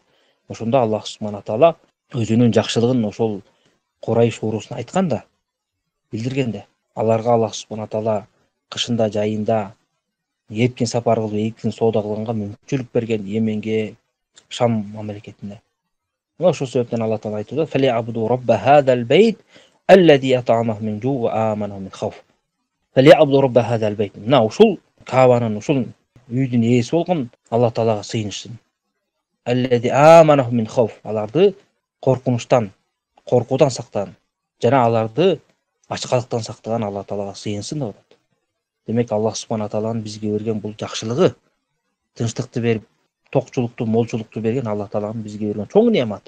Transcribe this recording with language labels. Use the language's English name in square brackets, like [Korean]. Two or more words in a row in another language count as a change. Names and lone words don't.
[Kyrgyz] Ошондо Аллах [Arabic] سبحانه وتعالى [Kyrgyz] өзүнүн жакшылыгын ошол Курайш уруусуна айткан да, билдирген да. Аларга Аллах [Arabic] سبحانه وتعالى [Kyrgyz] кышында, жайында эркин сапар кылып, эркин соода кылганга мүмкүнчүлүк берген Йеменге, Шам мамлекетине. Мына ошол себептен Алла таала айтты да: [Arabic] "فليعبدوا رب هذا البيت الذي أطعمهم من جوع وآمنهم من خوف." فليعبدوا رب هذا البيت. [Kyrgyz] Мына ушул Кабанын, ушул үйдүн ээси болгон Алла таалага сыйынышсын. [Arabic] الذي آمنهم من خوف. [Kyrgyz] Аларды коркунучтан, коркуудан сактаган жана аларды ачкалыктан сактаган Алла таалага сыйынсын деп атат. Демек Аллах [Arabic] سبحانه وتعالى [Kyrgyz] бизге берген бул жакшылыгы, тынчтыкты берип, токчулукту, молчулукту берген Алла тааланын бизге берген чоң неаматы.